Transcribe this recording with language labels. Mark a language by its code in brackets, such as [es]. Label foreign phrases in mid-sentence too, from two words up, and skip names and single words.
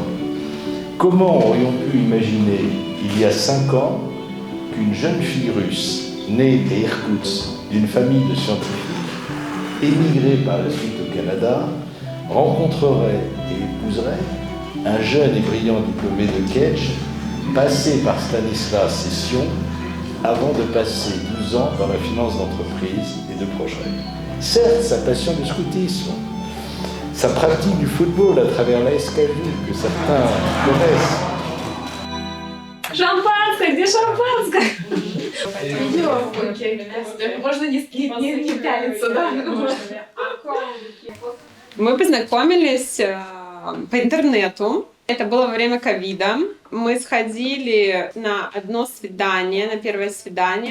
[fr] Comment aurions pu imaginer, il y a 5 ans, qu'une jeune fille russe, née à Irkoutsk, d'une famille de scientifiques, émigrée par la suite au Canada, rencontrerait et épouserait un jeune et brillant diplômé de Ketch, passé par Stanislas Session, avant de passer 12 ans dans la finance d'entreprise et de projet. Certes, sa passion du scoutisme, sa pratique du football à travers l'AS Caville, que certains connaissent. [ru] Шампанское, где шампанское? Окей, можно не пялиться, да? Мы познакомились по интернету. Это было во время ковида. Мы сходили на одно свидание, на первое свидание.